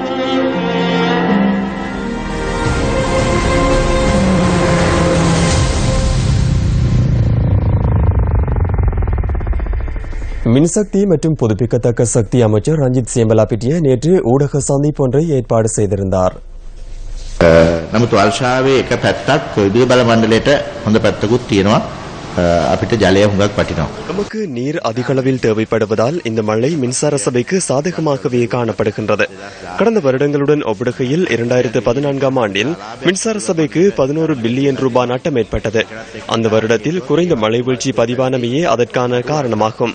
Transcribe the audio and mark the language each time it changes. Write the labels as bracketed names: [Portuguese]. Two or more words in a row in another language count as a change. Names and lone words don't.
[Tamil] மின்சக்தி மற்றும் புதுப்பிக்கத்தக்க சக்தி அமைச்சர் ரஞ்சித் சேம்பலாபிட்டிய நேற்று ஊடக சந்திப்பு ஒன்றை ஏற்பாடு செய்திருந்தார். [Sinhala] නමුත් වර්ෂාවේ එක පැත්තක් විදුලි බල මණ්ඩලයට හොඳ පැත්තකුත් තියෙනවා. අපිට ජලය හුඟක් වටිනවා. [Tamil] நமக்கு நீர் அதிகளவில் தேவைப்படுவதால் இந்த மழை மின்சார சபைக்கு சாதகமாகவே காணப்படுகின்றது. கடந்த வருடங்களுடன் ஒப்பிடுகையில் 2014ஆம் ஆண்டில் மின்சார சபைக்கு 11 பில்லியன் ரூபாய் நட்டம் ஏற்பட்டது. அந்த வருடத்தில் குறைந்த மழை வீழ்ச்சி பதிவானமையே அதற்கான காரணமாகும்.